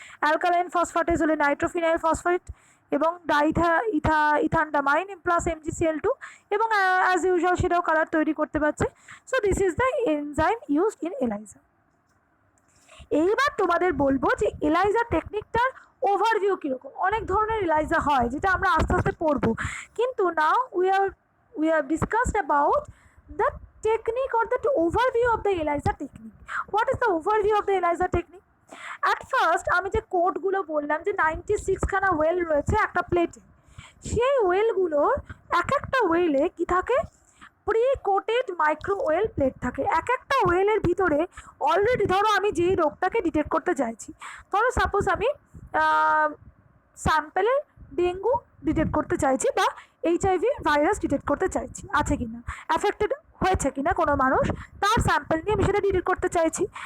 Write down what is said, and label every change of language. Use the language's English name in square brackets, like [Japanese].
[Bangla] Alkaline phosphatase হলে নাইট্রোফিনাইল phosphate এবং ইথানডামাইন plus MgCl2, এবং অ্যাজ ইউজুয়াল সেটাও কালার তৈরি করতে পারছে। [English] So this is the enzyme used in ELISA. [Bangla] এইবার তোমাদের বলবো যে এলাইজা টেকনিকটার ওভারভিউ কীরকম। অনেক ধরনের এলাইজা হয় যেটা আমরা আস্তে আস্তে পড়বো, কিন্তু নাও [English] we have discussed about the technique or the overview of the ELISA technique. What is the overview of the ELISA technique? At first [Bangla] আমি যে কোডগুলো বললাম যে 96 খানা ওয়েল রয়েছে একটা প্লেটে, সেই ওয়েলগুলোর এক একটা ওয়েলে কি থাকে, pre coated micro well plate থাকে। এক একটা ওয়েলের ভিতরে অলরেডি ধরো আমি যেই রোগটাকে ডিটেক্ট করতে চাইছি, ধরো সাপোজ আমি স্যাম্পেলে ডেঙ্গু ডিটেক্ট করতে চাইছি বা HIV ভাইরাস ডিটেক্ট করতে চাইছি, আছে কি না, অ্যাফেক্টেড হয়েছে কিনা কোনো মানুষ, তার স্যাম্পল নিয়ে আমি সেটা ডিটেক্ট করতে চাইছি।